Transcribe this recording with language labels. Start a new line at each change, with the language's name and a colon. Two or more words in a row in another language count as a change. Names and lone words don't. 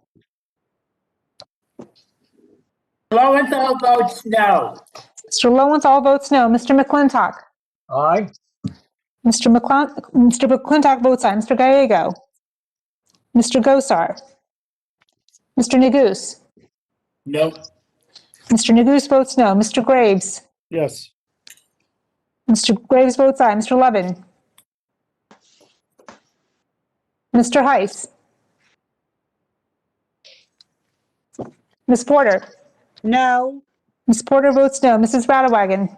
English: Lowenthal votes no. Mr. Lowenthal votes no. Mr. McClintock? Aye. Mr. McClintock votes aye. Mr. Gallego? Mr. Gosar? Mr. Neguse? No. Mr. Neguse votes no. Mr. Graves? Yes. Mr. Graves votes aye. Mr. Levin? Mr. Heiss? Ms. Porter? No. Ms. Porter votes no. Mrs. Radawagon?